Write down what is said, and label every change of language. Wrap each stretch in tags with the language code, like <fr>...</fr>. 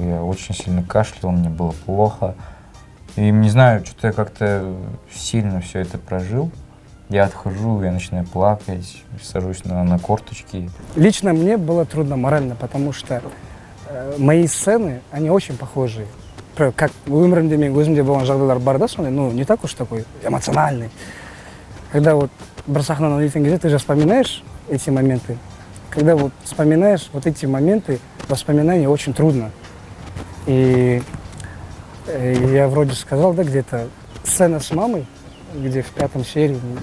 <ru>Я очень сильно кашлял, мне было плохо. И не знаю, что-то я как-то сильно все это прожил. Я отхожу, я начинаю плакать, сажусь на корточки. Лично мне было трудно морально, потому что мои сцены, они очень похожие.</ru> <kk>Как өмірімде мен өзімде болған жағдайлар бар да сондай,</kk> <ru>ну не так уж такой эмоциональный. Когда вот</ru> <kk>бір сахнадан өткен кезде</kk> <ru>ты же вспоминаешь эти моменты. Когда вот вспоминаешь вот эти моменты, воспоминания очень трудно. И я вроде сказал, да, где-то сцена с мамой, где в 5 серии.</ru>